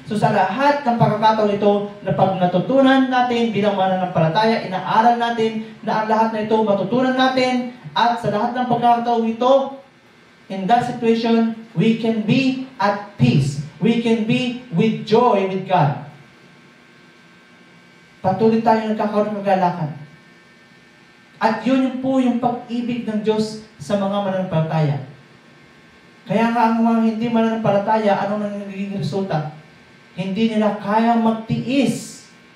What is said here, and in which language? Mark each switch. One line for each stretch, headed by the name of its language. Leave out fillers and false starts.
Filipino: So sa lahat ng pagkakataon ito, na pag natutunan natin bilang mananampalataya, inaaral natin na ang lahat na ito matutunan natin, at sa lahat ng pagkakataon ito,
English: in that situation, we can be at peace. We can be with joy with God.
Filipino: Patuloy tayo nagkakaroon ng kagalakan. At yun po yung pag-ibig ng Diyos sa mga mananampalataya. Kaya nga ang mga hindi mananampalataya, ano nang nagiging resulta? Hindi nila kayang magtiis.